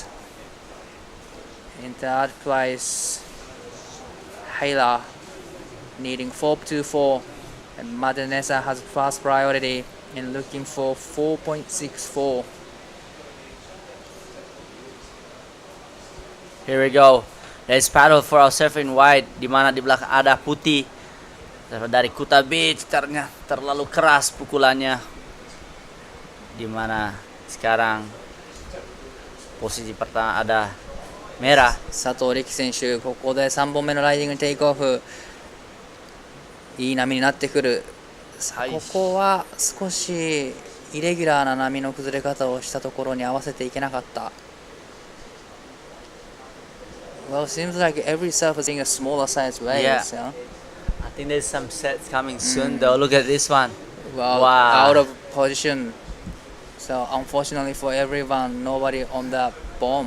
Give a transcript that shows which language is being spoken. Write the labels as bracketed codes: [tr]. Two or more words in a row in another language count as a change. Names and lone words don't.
[en] In third place, Hayla needing 4.24, and Madanesa has first priority and looking for 4.64. Here we go. There's paddle for our surfer in white. [id] Di mana di belakang ada putih. Dari Kuta Beach terlalu keras pukulannya. Di mana sekarang posisi pertama ada merah. [ja] 佐藤力選手、ここで3本目のライディングテイクオフ、いい波になってくる。ここは少しイレギュラーな波の崩れ方をしたところに合わせていけなかった。 [en] Well, it seems like every surfer is seeing a smaller size waves. Yeah. I think there's some sets coming soon though. Look at this one. Well, Wow. out of position. So unfortunately for everyone, nobody on that bomb.